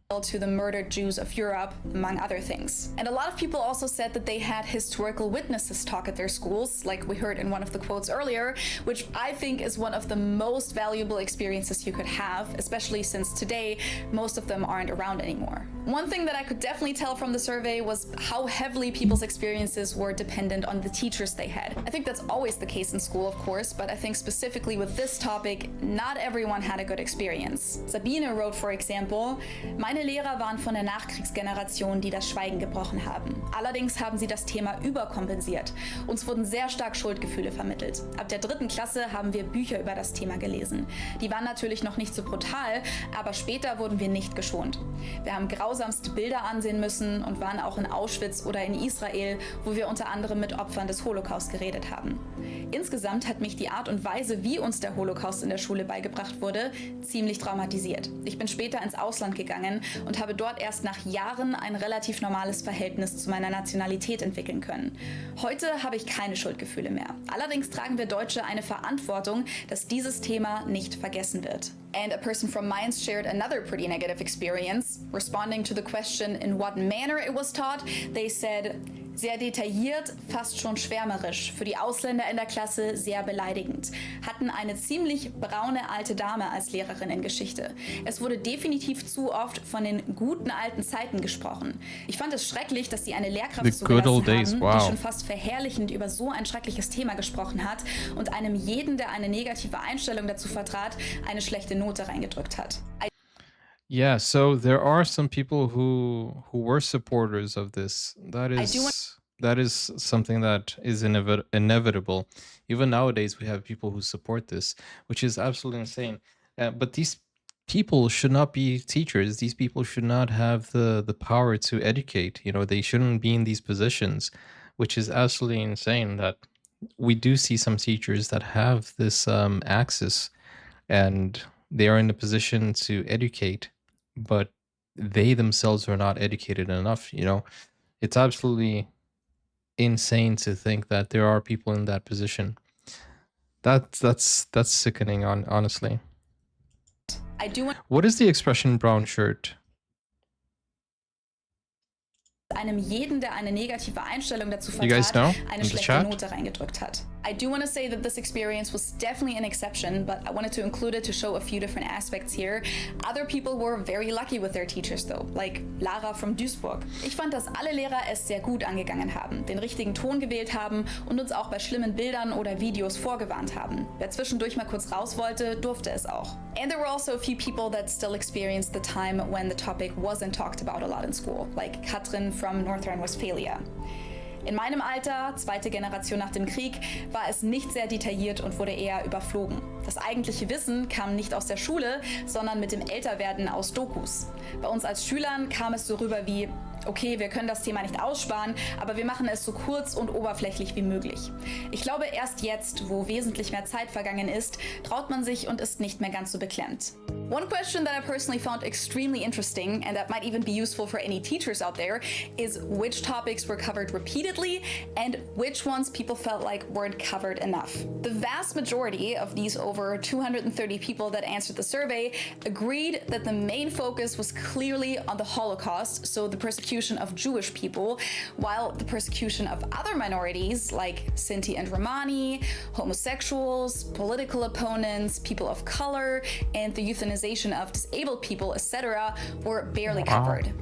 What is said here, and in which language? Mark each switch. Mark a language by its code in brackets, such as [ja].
[en] To the murdered Jews of Europe, among other things. And a lot of people also said that they had historical witnesses talk at their schools, like we heard in one of the quotes earlier, which I think is one of the most valuable experiences you could have, especially since today most of them aren't around anymore. One thing that I could definitely tell from the survey was how heavily people's experiences were dependent on the teachers they had. I think that's always the case in school, of course, but I think specifically with this topic, not everyone had a good experience. Sabine wrote, for example, [de] meine Lehrer waren von der Nachkriegsgeneration, die das Schweigen gebrochen haben. Allerdings haben sie das Thema überkompensiert. Uns wurden sehr stark Schuldgefühle vermittelt. Ab der 3. Klasse haben wir Bücher über das Thema gelesen. Die waren natürlich noch nicht so brutal, aber später wurden wir nicht geschont. Wir haben grausamste Bilder ansehen müssen und waren auch in Auschwitz oder in Israel, wo wir unter anderem mit Opfern des Holocaust geredet haben. Insgesamt hat mich die Art und Weise, wie uns der Holocaust in der Schule beigebracht wurde, ziemlich traumatisiert. Ich bin später ins Ausland gegangen und habe dort erst nach Jahren ein relativ normales Verhältnis zu meiner Nationalität entwickeln können. Heute habe ich keine Schuldgefühle mehr. Allerdings tragen wir Deutsche eine Verantwortung, dass dieses Thema nicht vergessen wird. [en] And a person from Mainz shared another pretty negative experience. Responding to the question in what manner it was taught, they said, [de] sehr detailliert, fast schon schwärmerisch, für die Ausländer in der Klasse sehr beleidigend. Hatten eine ziemlich braune alte Dame als Lehrerin in Geschichte. Es wurde definitiv zu oft von den guten alten Zeiten gesprochen. Ich fand es schrecklich, dass sie eine Lehrkraft zugelassen haben, die schon fast verherrlichend über so ein schreckliches Thema gesprochen hat und einem jeden, der eine negative Einstellung dazu vertrat, eine schlechte Note reingedrückt hat. [en] Yeah, so there are some people who were supporters of this. That is something that is inevitable. Even nowadays, we have people who support this, which is absolutely insane. But these people should not be teachers. These people should not have the power to educate. You know, they shouldn't be in these positions, which is absolutely insane. That we do see some teachers that have this access, and they are in a position to educate, but they themselves are not educated enough. You know, it's absolutely insane to think that there are people in that position. That's sickening, honestly. I do want What is the expression brown shirt? [de] einem jeden, der eine negative Einstellung dazu [en] You guys [de] vertrat, [en] know [de] eine [en] in the [de] schlechte [en] chat? [de] Note reingedrückt hat. [en] I do want to say that this experience was definitely an exception, but I wanted to include it to show a few different aspects here. Other people were very lucky with their teachers though, like Lara from Duisburg. [de] Ich fand, dass alle Lehrer es sehr gut angegangen haben, den richtigen Ton gewählt haben und uns auch bei schlimmen Bildern oder Videos vorgewarnt haben. Wer zwischendurch mal kurz raus wollte, durfte es auch. [en] And there were also a few people that still experienced the time when the topic wasn't talked about a lot in school, like Katrin from North Rhine-Westphalia. [de] In meinem Alter, zweite Generation nach dem Krieg, war es nicht sehr detailliert und wurde eher überflogen. Das eigentliche Wissen kam nicht aus der Schule, sondern mit dem Älterwerden aus Dokus. Bei uns als Schülern kam es so rüber wie: Okay, wir können das Thema nicht aussparen, aber wir machen es so kurz und oberflächlich wie möglich. Ich glaube, erst jetzt, wo wesentlich mehr Zeit vergangen ist, traut man sich und ist nicht mehr ganz so beklemmt. [en] One question that I personally found extremely interesting, and that might even be useful for any teachers out there, is which topics were covered repeatedly and which ones people felt like weren't covered enough. The vast majority of these over 230 people that answered the survey agreed that the main focus was clearly on the Holocaust, so the persecution of Jewish people, while the persecution of other minorities like Sinti and Romani, homosexuals, political opponents, people of color, and the euthanization of disabled people, etc., were barely covered.